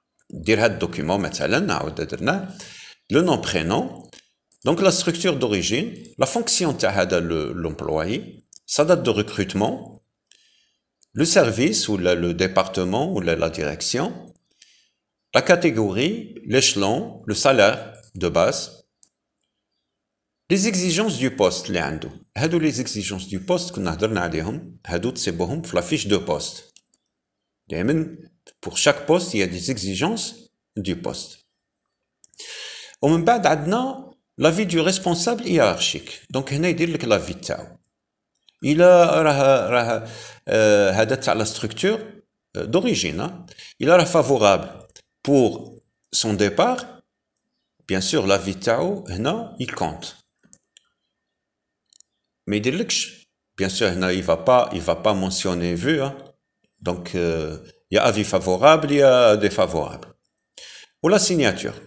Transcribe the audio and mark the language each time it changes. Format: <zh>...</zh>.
<fr>دير هذا الدوكيمون مثلا نعاود درناه le nom prénom, donc la structure d'origine, la fonction de l'employé, sa date de recrutement, le service ou le département ou la direction, la catégorie, l'échelon, le salaire de base, les exigences du poste اللي عنده.</fr> <ar>هادو les exigences du poste كنا هضرنا عليهم, هادو تسيبوهم في la fiche de poste.</ar> <fr>Pour chaque poste, il y a des exigences du poste. ومن بعد عندنا l'avis du responsable hiérarchique.</fr> <ar>Donc هنا يدير لك l'avis تاعو. إلا راه هذا تاع la structure d'origine.</ar> <fr>Il est favorable pour son départ. Bien sûr, l'avis تاعو هنا il compte. Mais il يديرلكش. Bien sûr, هنا il va pas mentionner vu. Donc il y a avis favorable, il y a défavorable. Ou la signature.</fr>